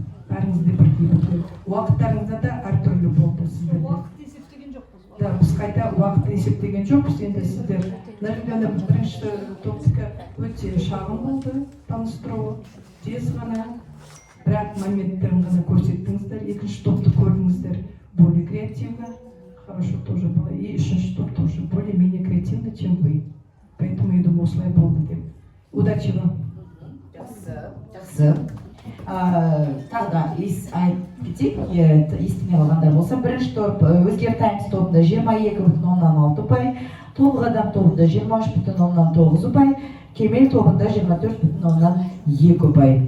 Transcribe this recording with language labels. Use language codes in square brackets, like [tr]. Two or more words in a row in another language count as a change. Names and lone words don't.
[kk] Бәріңізде бірдей болды. Уақыттарыңызда да әртүрлі болды сіздерде. Уақыт есептеген жоқпыз. Да, біз қайта уақыт есептеген жоқпыз. Енді сіздер мына бірінші топтікі өте шағын болды, таныстыру тез ғана, бірақ моменттерін ғана көрсеттіңіздер. Екінші топты көрдіңіздер, [ru] более креативно, хорошо тоже было. И [kk] үшінші топ [ru] тоже более-менее креативно, чем вы. Поэтому я думаю, [kk] осылай болды деп. [ru] Удачи вам. [kk] Жақсы. Тағы да кетейік, естімей қалғандар болса, бірінші топ Өзгер Таймс тобында 22,6 ұпай, Толғадам тобында 23,9 ұпай, Кемел тобында 24,2 ұпай.